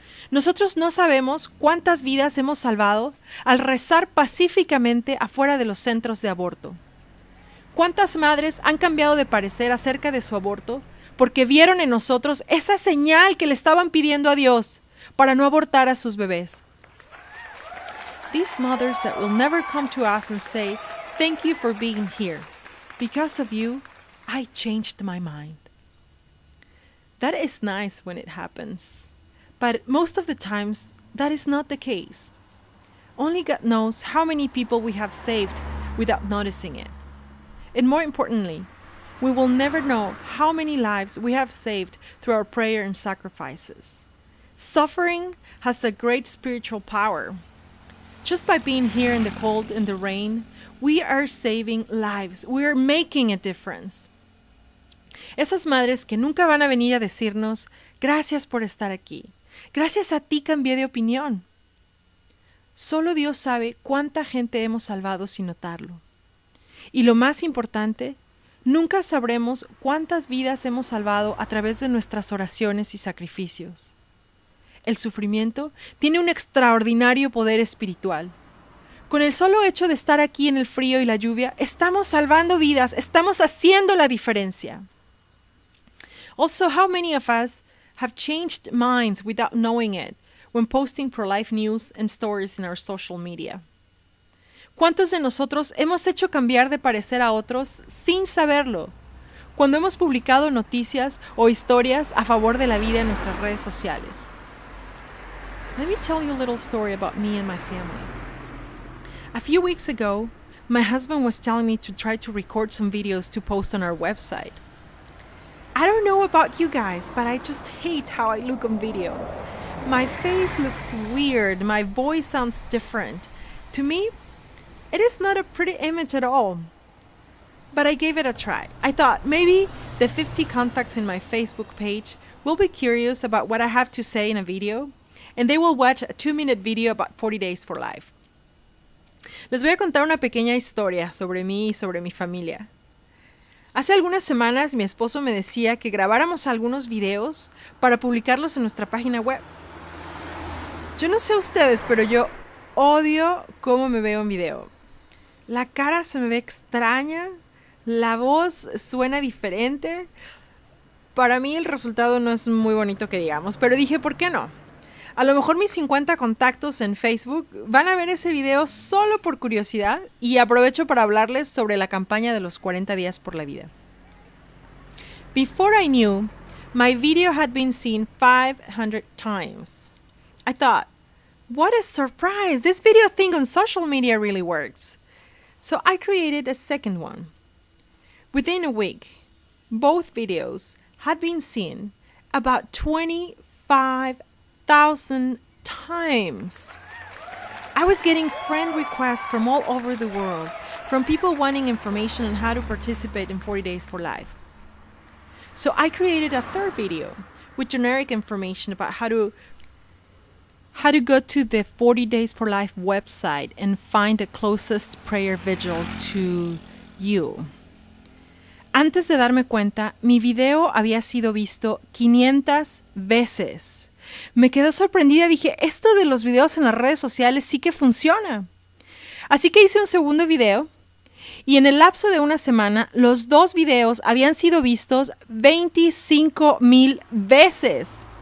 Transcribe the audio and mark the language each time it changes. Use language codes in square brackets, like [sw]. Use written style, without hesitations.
[es] Nosotros no sabemos cuántas vidas hemos salvado al rezar pacíficamente afuera de los centros de aborto. ¿Cuántas madres han cambiado de parecer acerca de su aborto porque vieron en nosotros esa señal que le estaban pidiendo a Dios para no abortar a sus bebés? [en] These mothers that will never come to us and say, "Thank you for being here. Because of you, I changed my mind." That is nice when it happens. But most of the times, that is not the case. Only God knows how many people we have saved without noticing it. And more importantly, we will never know how many lives we have saved through our prayer and sacrifices. Suffering has a great spiritual power. Just by being here in the cold and the rain, we are saving lives. We are making a difference. [es] Esas madres que nunca van a venir a decirnos, gracias por estar aquí. Gracias a ti cambié de opinión. Solo Dios sabe cuánta gente hemos salvado sin notarlo. Y lo más importante, nunca sabremos cuántas vidas hemos salvado a través de nuestras oraciones y sacrificios. El sufrimiento tiene un extraordinario poder espiritual. Con el solo hecho de estar aquí en el frío y la lluvia, estamos salvando vidas, estamos haciendo la diferencia. [en] Also, how many of us have changed minds without knowing it when posting pro-life news and stories in our social media? [es] ¿Cuántos de nosotros hemos hecho cambiar de parecer a otros sin saberlo? Cuando hemos publicado noticias o historias a favor de la vida en nuestras redes sociales. [en] Let me tell you a little story about me and my family. A few weeks ago, my husband was telling me to try to record some videos to post on our website. I don't know about you guys, but I just hate how I look on video. My face looks weird, my voice sounds different. To me, it is not a pretty image at all. But I gave it a try. I thought maybe the 50 contacts in my Facebook page will be curious about what I have to say in a video, and they will watch a 2-minute video about 40 days for life. [es] Les voy a contar una pequeña historia sobre mí y sobre mi familia. Hace algunas semanas mi esposo me decía que grabáramos algunos videos para publicarlos en nuestra página web. Yo no sé ustedes, pero yo odio cómo me veo en video. La cara se me ve extraña, la voz suena diferente. Para mí el resultado no es muy bonito que digamos, pero dije, ¿por qué no? A lo mejor mis 50 contactos en Facebook van a ver ese video solo por curiosidad y aprovecho para hablarles sobre la campaña de los 40 días por la vida. [en] Before I knew, my video had been seen 500 times. I thought, what a surprise! This video thing on social media really works. So I created a second one. Within a week, both videos had been seen about 25,000 times. I was getting friend requests from all over the world, from people wanting information on how to participate in 40 Days for Life. So I created a third video with generic information about how to go to the 40 Days for Life website and find the closest prayer vigil to you. [es] Antes de darme cuenta, mi video había sido visto 500 veces. Me quedé sorprendida, dije, esto de los videos en las redes sociales sí que funciona. Así que hice un segundo video y en el lapso de una semana los dos videos habían sido vistos 25,000 veces.